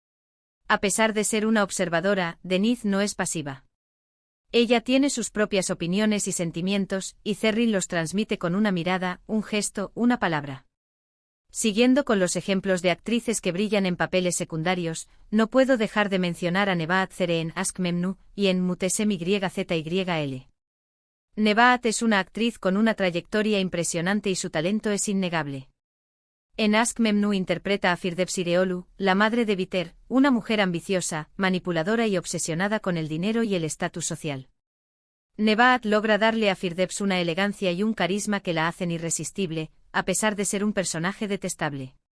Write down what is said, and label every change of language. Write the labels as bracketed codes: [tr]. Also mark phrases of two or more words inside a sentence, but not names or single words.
[es] A pesar de ser una observadora, Deniz no es pasiva. Ella tiene sus propias opiniones y sentimientos, y Zerrin los transmite con una mirada, un gesto, una palabra. Siguiendo con los ejemplos de actrices que brillan en papeles secundarios, no puedo dejar de mencionar a Nebahat Zere en Aşk Memnu y en Muhteşem Yzyl. Nebahat es una actriz con una trayectoria impresionante y su talento es innegable. En Aşk Memnu interpreta a Firdevs İreoğlu, la madre de Biter, una mujer ambiciosa, manipuladora y obsesionada con el dinero y el estatus social. Nebahat logra darle a Firdevs una elegancia y un carisma que la hacen irresistible, a pesar de ser un personaje detestable.